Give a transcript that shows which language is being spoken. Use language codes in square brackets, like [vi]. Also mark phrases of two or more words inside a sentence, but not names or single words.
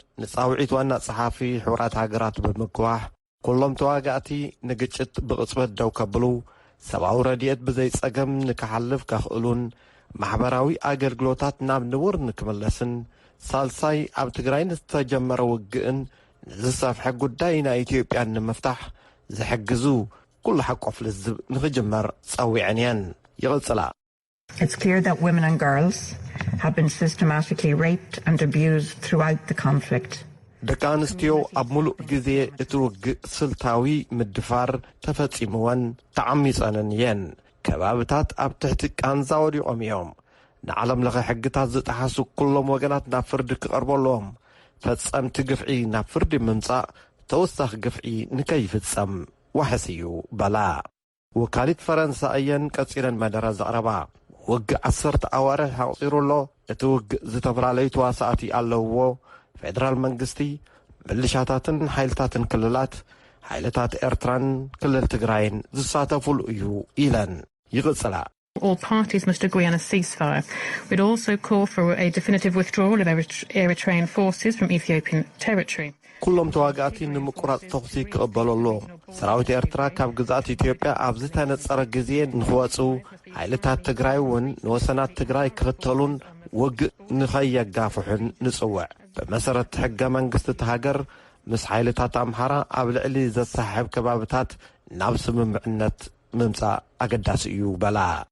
[ti] ንጻውዒት ዋና ጸሓፊ ሕብራት ሃገራት ብምግዋሕ ኩሎም ተዋጋእቲ ንግጭት ብቕጽበት ደው ከብሉ ሰብኣዊ ረድኤት ብዘይ ጸገም ንክሓልፍ ከኽእሉን ማሕበራዊ ኣገልግሎታት ናብ ንቡር ንክምለስን ሳልሳይ ኣብ ትግራይ ዝተጀመረ ውግእን ንዝሰፍሐ ጉዳይ ናይ ኢትዮጵያ ንምፍታሕ ዝሕግዙ ኩሉ ሓቆፍ ልዝብ ንኽጅመር ጸዊዐን እየን ይቕጽላ [en] It's clear that women and girls have been systematically raped and abused throughout the conflict. [ti] ደቂ ኣንስትዮ ኣብ ሙሉእ ግዜ እቲ ውግእ ስልታዊ ምድፋር ተፈጺምወን ተዓሚጸንን እየን። ከባብታት ኣብ ትሕቲ ቃንዛ ወዲቖም እዮም። ንዓለም ለኸ ሕግታት ዝጠሓሱ ኩሎም ወገናት ናብ ፍርዲ ክቐርበሎም ፈጸምቲ ግፍዒ ናብ ፍርዲ ምምጻእ ተወሳኺ ግፍዒ ንከይፍጸም ዋሕስ እዩ በላ። ወካሊት ፈረንሳይ እየን ቀጺለን መደረ ዘቕረባ ውግእ 10 ኣዋርሕ ሓቝፂሩሎ እቲ ውግእ ዝተፈላለዩ ተዋሳእቲ ኣለውዎ ፌደራል መንግስቲ ምልሻታትን ሓይልታትን ክልላት ሓይልታት ኤርትራን ክልል ትግራይን ዝሳተፉሉ እዩ ኢለን ይቕጽላ። [en] All parties must agree on a ceasefire. We'd also call for a definitive withdrawal of Eritrean forces from Ethiopian territory. [ti] ኩሎም ተዋጋእቲ ንምቁራጽ ተኽሲ ክቕበለሎ ሰራዊት ኤርትራ ካብ ግዛት ኢትዮጵያ ኣብ ዝተነጸረ ግዜ ንኽወፁ ሓይልታት ትግራይ እውን ንወሰናት ትግራይ ክኽተሉን ውግእ ንኸየጋፍሑን ንጽውዕ ብመሰረት ሕገ መንግስቲ እቲ ሃገር ምስ ሓይልታት ኣምሓራ ኣብ ልዕሊ ዘሳሕብ ከባብታት ናብ ስምምዕነት ምምጻእ ኣገዳሲ እዩ በላ።